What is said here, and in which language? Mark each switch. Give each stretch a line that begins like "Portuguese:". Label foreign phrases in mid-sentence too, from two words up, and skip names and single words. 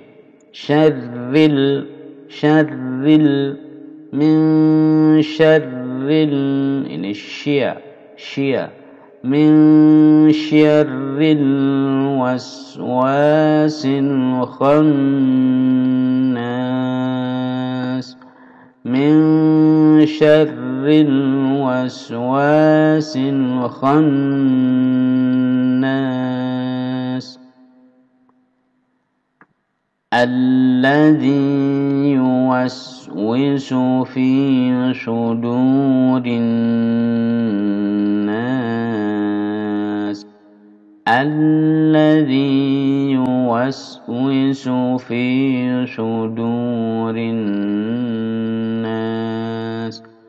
Arabic: شر من شر اني شيا من شر الوسواس الخناس. من شر الوسواس الخناس. الذي يوسوس في صدور الناس. الذي يوسوس في صدور الناس.